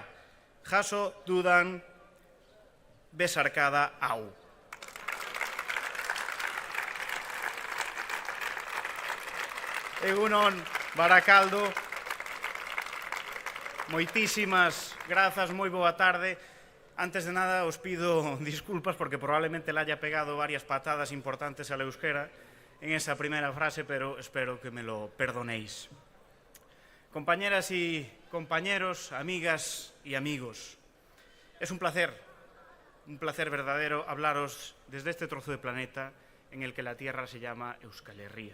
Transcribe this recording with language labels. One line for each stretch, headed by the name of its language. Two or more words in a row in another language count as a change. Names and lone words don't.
Basque: Jaso dudan besarkada hau. Egunon, Barakaldo.
Galician: Moitísimas grazas, moi boa tarde.
Spanish: Antes de nada os pido disculpas porque probablemente le haya pegado varias patadas importantes al euskera en esa primera frase, pero espero que me lo perdonéis. Compañeras y compañeros, amigas y amigos, es un placer verdadero hablaros desde este trozo de planeta en el que la tierra se llama Euskal Herria.